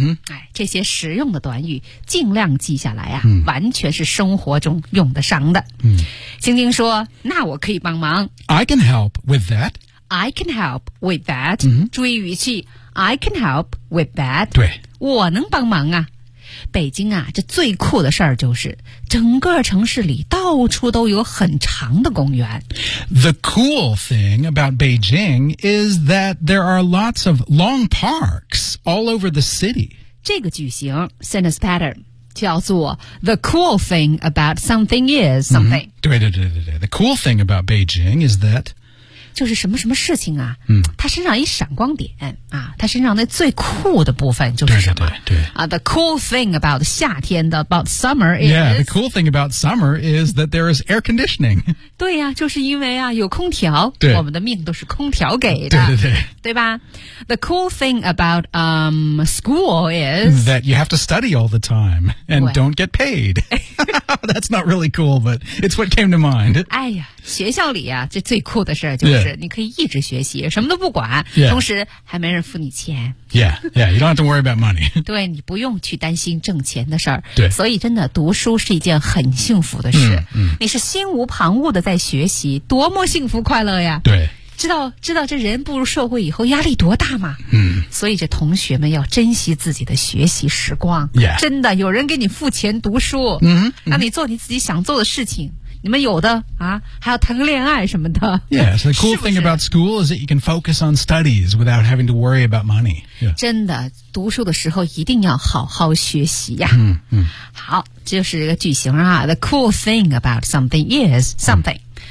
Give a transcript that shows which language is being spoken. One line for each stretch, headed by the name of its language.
Chinese: 哎，这些实用的短语尽量记下来啊，完全是生活中用得上的。晶晶说，那我可以帮忙。
English: I can help with that. I can help with that.
Chinese: 注意语气
English: I can help with that.
Chinese: 对，我能帮忙啊。北京啊，这最酷的事儿就是整个城市里到处都有很长的公园。
English: The cool thing about Beijing is that there are lots of long parks all over the city.
Chinese: 这个句型
English: sentence pattern
Chinese: 叫做
English: The cool thing about something is something、
Chinese: 嗯、对对对对对
English: The cool thing about Beijing is that
Chinese: 就是什么什么事情啊、嗯、他身上一闪光点啊，他身上那最酷的部分就是什么对对对对、
English: The cool thing about
Chinese: 夏天的
English: about summer is Yeah, the cool thing about summer is that there is air conditioning
Chinese: 对啊就是因为啊有空调对我们的命都是空调给的对对对对吧
English: The cool thing about school is That you have to study all the time And don't get paid That's not really cool But it's what came to mind
Chinese: 哎呀学校里啊这最酷的事就是你可以一直学习、
English: yeah.
Chinese: 什么都不管、
English: yeah.
Chinese: 同时还没人付你钱
English: Yeah, yeah, you don't have to worry about money
Chinese: 对你不用去担心挣钱的事儿。对所以真的读书是一件很幸福的事、嗯嗯、你是心无旁骛的在学习多么幸福快乐呀对知道这人步入社会以后压力多大吗？嗯，所以这同学们要珍惜自己的学习时光。
English: Yeah.
Chinese: 真的，有人给你付钱读书，嗯、mm-hmm. ，让你做你自己想做的事情。你们有的啊，还要谈个恋爱什么的。
English: Yeah, so the cool thing about school is that you can focus on studies without having to worry about money.、Yeah.
Chinese: 真的，读书的时候一定要好好学习呀。嗯嗯，好，这就是一个句型啊。
English: The cool thing about something is something.、Mm.